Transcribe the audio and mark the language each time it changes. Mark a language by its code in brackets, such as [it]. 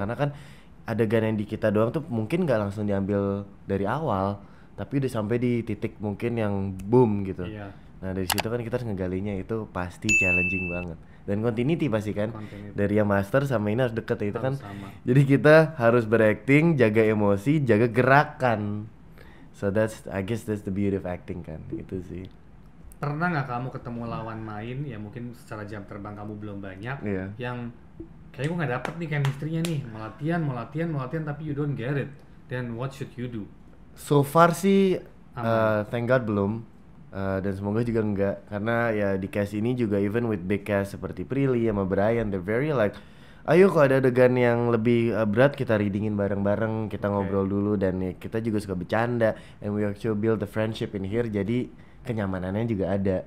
[id] Karena kan adegan yang di kita doang tuh mungkin nggak langsung diambil dari awal, tapi udah sampai di titik mungkin yang boom gitu. Iya. Nah dari situ kan kita harus ngegalinya itu pasti challenging banget. Dan continuity pasti kan [en] Continuity. [id] dari yang master sama ini harus deket itu kan. Harus sama. Jadi kita harus berakting, jaga emosi, jaga gerakan. [en] So I guess that's the beauty of acting kan. [id] Itu sih. Pernah nggak kamu ketemu lawan main ya mungkin secara jam terbang kamu belum banyak Iya. yang kayak gue nggak dapet nih chemistry-nya nih, mau latihan tapi [en] you don't get it, then what should you do? So far sih [id] Aman. [en] thank God [id] belum. Dan semoga juga enggak karena ya di cast ini juga [en] even with big cast [id] seperti Prilly sama Brian [en] they're very like [id] ayo kalau ada adegan yang lebih berat kita readingin bareng-bareng kita ngobrol dulu dan ya, kita juga suka bercanda [en] and we actually build the friendship in here [id] jadi kenyamanannya juga ada.